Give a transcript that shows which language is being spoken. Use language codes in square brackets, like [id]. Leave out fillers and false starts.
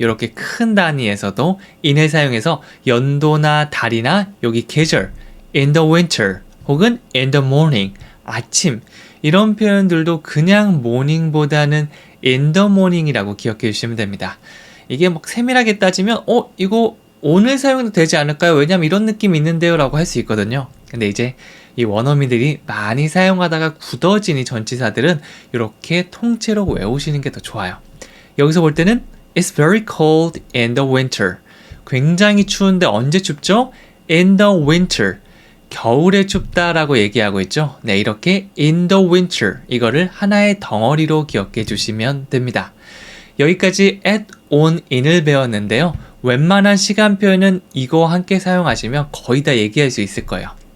[ko] 이렇게 큰 단위에서도 in을 사용해서 연도나 달이나 여기 계절 [en] in the winter [ko] 혹은 [en] in the morning [ko] 아침 이런 표현들도 그냥 morning보다는 in the morning이라고 기억해 주시면 됩니다. 이게 막 세밀하게 따지면 이거 오늘 사용해도 되지 않을까요? 왜냐면 이런 느낌이 있는데요 라고 할 수 있거든요. 근데 이제 이 원어민들이 많이 사용하다가 굳어진 이 전치사들은 이렇게 통째로 외우시는 게 더 좋아요. 여기서 볼 때는 [en] It's very cold in the winter. [ko] 굉장히 추운데 언제 춥죠? [en] In the winter. [ko] 겨울에 춥다라고 얘기하고 있죠. 네, 이렇게 [en] in the winter [ko] 이거를 하나의 덩어리로 기억해 주시면 됩니다. 여기까지 at, on, in을 배웠는데요. 웬만한 시간 표현은 이거 함께 사용하시면 거의 다 얘기할 수 있을 거예요.